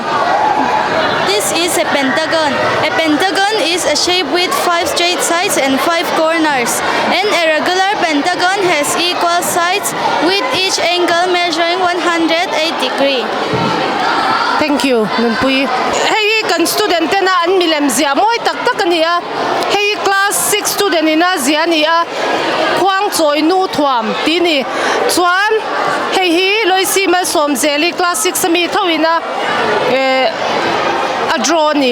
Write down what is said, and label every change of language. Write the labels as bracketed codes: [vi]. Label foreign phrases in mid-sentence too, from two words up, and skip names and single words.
[en] This is a pentagon. A pentagon is a shape with 5 straight sides and 5 corners, and a regular pentagon has equal sides with each angle measuring 108 degrees. Thank you, [lus] Nunpui. Hey, kan student na an milem zia moi tak tak ania. Hey, [en] class 6 student [lus] ina zia nia. Kwang choi nu thuam ti ni. Chuan hey hi loisi ma som zeli class 6 mi thawina a draw ni.